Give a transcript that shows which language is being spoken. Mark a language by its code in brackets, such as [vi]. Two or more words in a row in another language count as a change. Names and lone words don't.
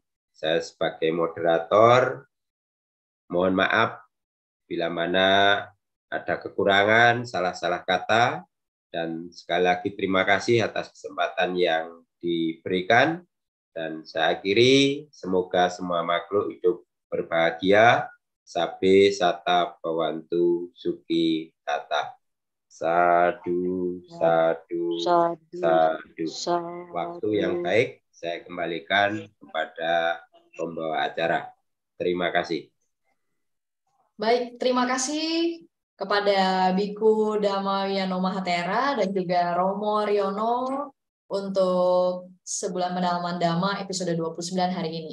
[id] Saya sebagai moderator, mohon maaf bila mana ada kekurangan, salah-salah kata, dan sekali lagi terima kasih atas kesempatan yang diberikan. Dan saya akhiri, semoga semua makhluk hidup berbahagia, [pi] sabe sata bawantu suki tata. Sadu, sadu, sadu. [id] Waktu yang baik saya kembalikan kepada pembawa acara. Terima kasih. Baik, terima kasih kepada Biku Dhammayano Mahatera dan juga Romo Riono untuk Sebulan Pendalaman Dhamma episode 29 hari ini.